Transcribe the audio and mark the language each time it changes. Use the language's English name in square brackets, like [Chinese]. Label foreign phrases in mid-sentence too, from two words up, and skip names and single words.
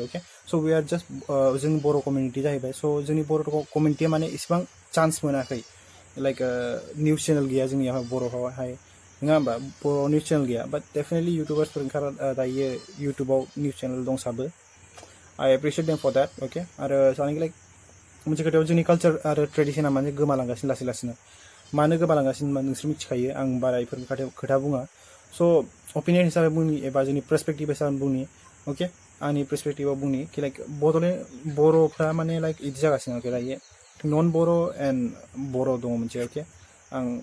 [English] okay so we are just [Bodo] जों बर' कमिउनिटि जाहैबाय स' जोंनि बर' कमिउनिटिया माने इसिबां चान्स मोनाखै [English] like news channel [Bodo] गैया जोंनियावहाय बर'आवहाय नङा होमबा बर' निउस चेनेल गैया [English] but definitely [Bodo] इउटुबार्सफोर ओंखार दायो इउटुबाव निउस चेनेल दंसाबो [English] I appreciate them for that okay [Bodo] आरो सानोखि लाइक मोनसे खोथायाव जोंनि कालचार आरो ट्रेडिसना माने गोमालांगासिनो लासै लासैनो मानो गोमालांगासिनो होनबा नोंसोर मिथिखायो आं बारा बेफोर खोथा बुङा [English] so opinion [Bodo] हिसाबै बुंनि एबा जोंनि पार्सपेक्टिभ हिसाबै बुंनि अके आंनि पार्सपेक्टिभाव बुंनि कि लाइक बड'लेण्ड बर'फ्रा माने लाइक इदि जागासिनो अके दायो [English] non Boro and Boro' [Bodo] दङ मोनसे अके आं